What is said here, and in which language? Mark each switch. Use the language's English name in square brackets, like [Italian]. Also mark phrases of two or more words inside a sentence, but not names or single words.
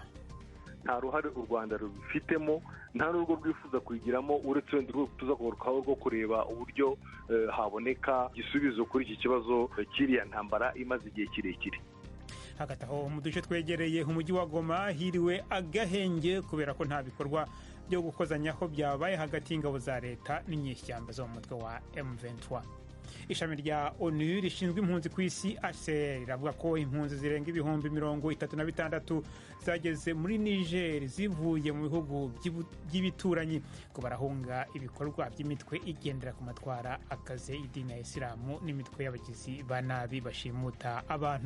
[Kinyarwanda] Nta ruhare u Rwanda rubifitemo, nta n'urwo rwifuza kuyigiramo, uretse wenda tuza kugarukaho rwo kureba uburyo haboneka igisubizo kuri iki kibazo kiriya ntambara imaze igihe kirekire. Hagati aho mu duce twegereye umujyi wa Goma hiriwe agahenge kubera ko nta bikorwa byo gukozanyaho byabaye hagati y'ingabo za leta n'inyeshyamba zo mu mutwe wa M23. Ishami rya ONU rishinzwe impunzi ku isi HCR riravuga ko impunzi zirenga ibihumbi 36 zageze muri Niger zivuye mu bihugu by'ibituranyi ko barahunga ibikorwa by'imitwe igendera ku matwara akaze idini ya Isilamu n'imitwe y'abagizi ba nabi bashimuta abantu.